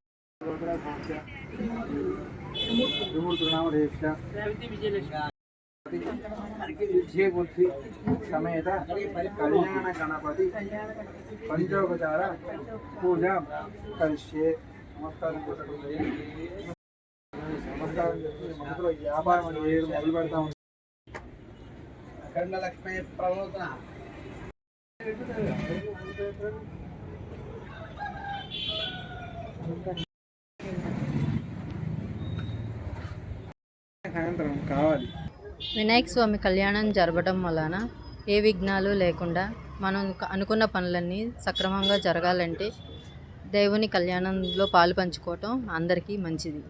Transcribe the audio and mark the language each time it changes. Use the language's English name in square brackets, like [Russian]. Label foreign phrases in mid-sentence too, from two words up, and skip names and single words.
[Sanskrit] बुद्धि समेत कल्याण गणपति पंचोपचार पूजा करिष्ये नमस्कार व्यापार अखंड लक्ष्मी प्रबोधना [Telugu] సాయంత్రం కావాలి. వినాయక స్వామి కళ్యాణం జరగడం వలన ఏ విఘ్నాలు లేకుండా మనం అనుకున్న పనులన్నీ సక్రమంగా జరగాలంటే దేవుని కళ్యాణంలో పాలు పంచుకోవటం అందరికీ మంచిది.